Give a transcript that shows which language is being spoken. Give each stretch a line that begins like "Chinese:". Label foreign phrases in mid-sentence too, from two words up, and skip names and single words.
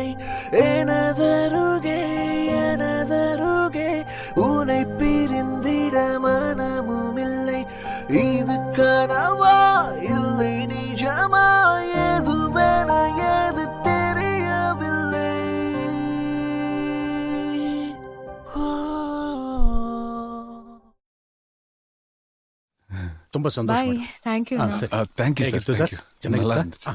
Tamil: எனதருகே எனதருகே உன்னை பிரிந்திட மனமும் இல்லை. இது கனவா இல்லை நிஜமா எதுவென எது தெரியவில்லை.
Kannada: ತುಂಬಾ ಸಂತೋಷ.
English: Bye. Thank you. thank you ಸರ್.
Kannada: ಚೆನ್ನಾಗಿತ್ತಾ?
Tamil: நல்லா இருந்துச்சு.